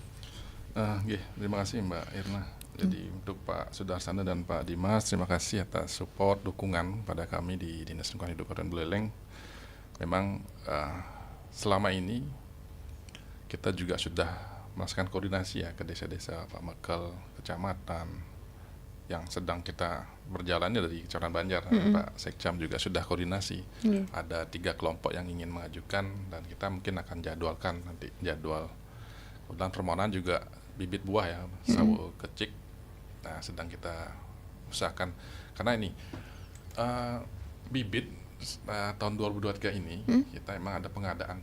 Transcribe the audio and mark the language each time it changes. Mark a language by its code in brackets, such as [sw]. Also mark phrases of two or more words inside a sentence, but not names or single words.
[id] Terima kasih Mbak Irna. Jadi untuk Pak Sudarsana dan Pak Dimas, terima kasih atas support, dukungan pada kami di Dinas Lingkungan Hidup Kabupaten Buleleng. Memang selama ini kita juga sudah melaksanakan koordinasi ya ke desa-desa Pak Mekel, kecamatan yang sedang kita berjalannya dari Kecamatan Banjar. Pak Sekcam juga sudah koordinasi. Ada 3 kelompok yang ingin mengajukan dan kita mungkin akan jadwalkan nanti jadwal. Kemudian permohonan juga bibit buah ya, sawo kecik. Nah, sedang kita usahakan karena ini bibit tahun 2023 ini kita emang ada pengadaan.